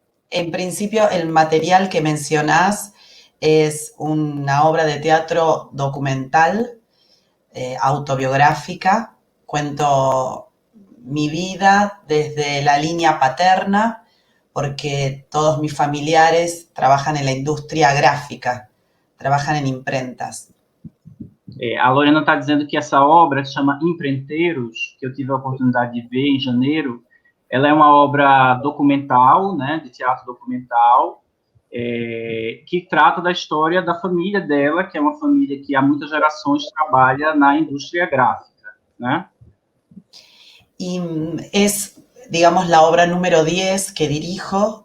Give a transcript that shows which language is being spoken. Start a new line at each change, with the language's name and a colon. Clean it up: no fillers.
Spanish: En principio, el material que mencionás es una obra de teatro documental, autobiográfica. Cuento mi vida desde la línea paterna, porque todos mis familiares trabajan en la industria gráfica, trabajan en imprentas.
Portuguese: A Lorena está dizendo que essa obra, que se chama Empreiteiros, que eu tive a oportunidade de ver em janeiro, ela é uma obra documental, né, de teatro documental, que trata da história da família dela, que é uma família que há muitas gerações trabalha na indústria gráfica, né?
Spanish: Y es, digamos, la obra número 10 que dirijo.